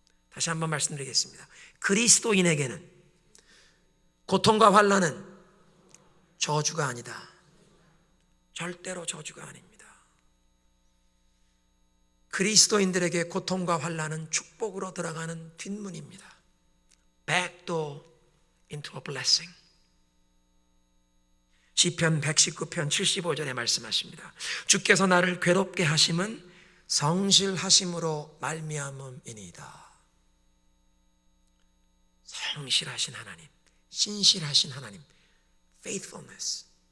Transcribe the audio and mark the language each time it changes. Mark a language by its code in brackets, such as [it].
[ko] 다시 한번 말씀드리겠습니다. 그리스도인에게는 고통과 환난은 저주가 아니다. 절대로 저주가 아닙니다. 그리스도인들에게 고통과 환난은 축복으로 들어가는 뒷문입니다. [en] Back door into a blessing. [ko] 시편 119편 75절에 말씀하십니다. 주께서 나를 괴롭게 하심은 성실하심으로 말미암음이니이다. 성실하신 하나님, 신실하신 하나님, faithfulness.